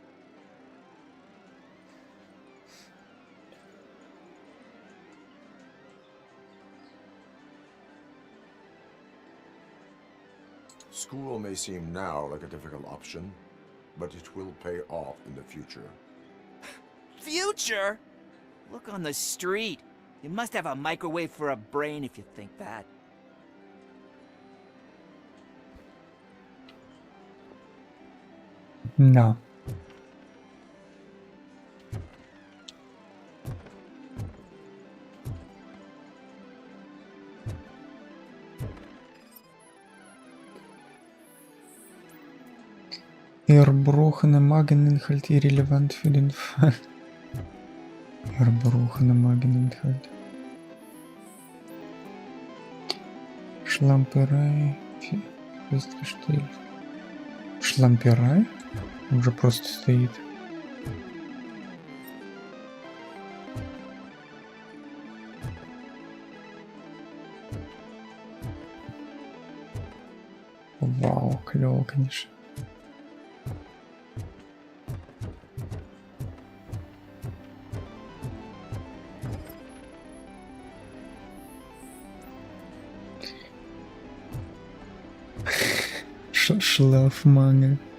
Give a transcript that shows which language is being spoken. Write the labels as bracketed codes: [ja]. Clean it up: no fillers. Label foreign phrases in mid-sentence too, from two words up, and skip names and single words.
[en] School may seem now like a difficult option, but it will pay off in the future. Future? Look on the street. You must have a microwave for a brain if you think that. No. [de] Erbrochene Mageninhalt irrelevant für den Fall. Erbrochene Mageninhalt. Schlamperei. Festgestellt. Schlamperei? [ru] Он же просто стоит. Вау, клево, конечно. [de] Шлафмангel.